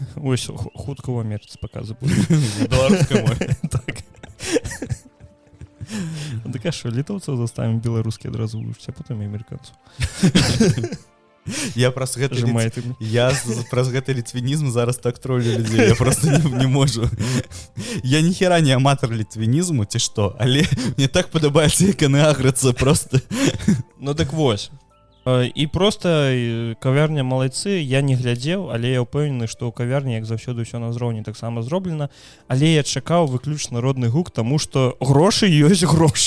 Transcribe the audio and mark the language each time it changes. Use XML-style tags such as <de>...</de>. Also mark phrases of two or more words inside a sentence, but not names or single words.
<be>Ось, хутка ў Амерыцы паказы будуць. Беларускай мове. Так. Так а што, літоўцаў заставім беларускі адразу вучыць, а потым і амерыканцаў. Я праз гэты ліцвінізм зараз так троллю людзей, я просто не можу. Я ніхера не аматар ліцвінізму, ці што, але мне так падабаецца, як яны аграцца просто. Так вось. І просто кавярня малайцы, я не глядзеў, але я ўпэўнены, што ў кавярні, як заўсёды, ўсё на ўзроўні таксама зроблена, але я чакаў выключна родны гук, таму што грошы ёсць грошы.</be>